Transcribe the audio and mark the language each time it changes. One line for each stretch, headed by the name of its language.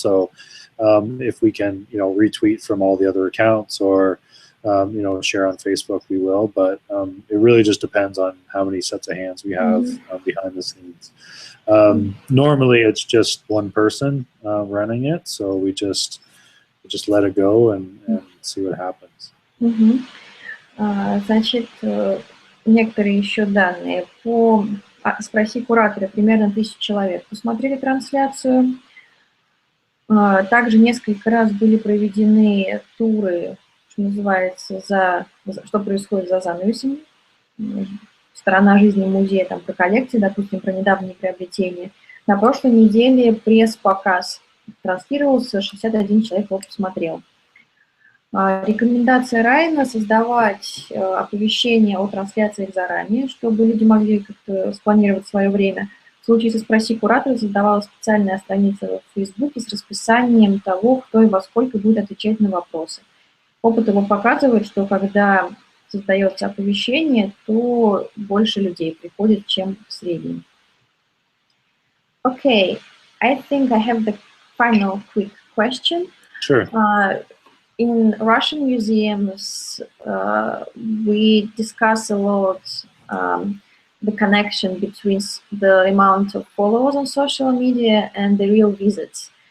English: So if we can retweet from all the other accounts or share on Facebook, we will. But it really just depends on how many sets of hands we have behind the scenes. Normally it's just one person running it, so we just let it go and see what happens.
Russian: Значит, некоторые еще данные. Спроси куратора, примерно 1000 человек посмотрели трансляцию. Также несколько раз были проведены туры, что называется, что происходит за занавесом. Сторона жизни музея, там, про коллекции, допустим, про недавние приобретения. На прошлой неделе пресс-показ транслировался, 61 человек его посмотрел. Рекомендация Райна — создавать оповещения о трансляциях заранее, чтобы люди могли как-то спланировать свое время. В случае со «Спроси куратора» создавалась специальная страница в Фейсбуке с расписанием того, кто и во сколько будет отвечать на вопросы. Опыт его показывает, что когда создается оповещение, то больше людей приходит, чем в среднем.
English: Okay, I think I have the final quick question. Sure. In Russian museums, we discuss a lot the connection between the amount of followers on social media and the real visits.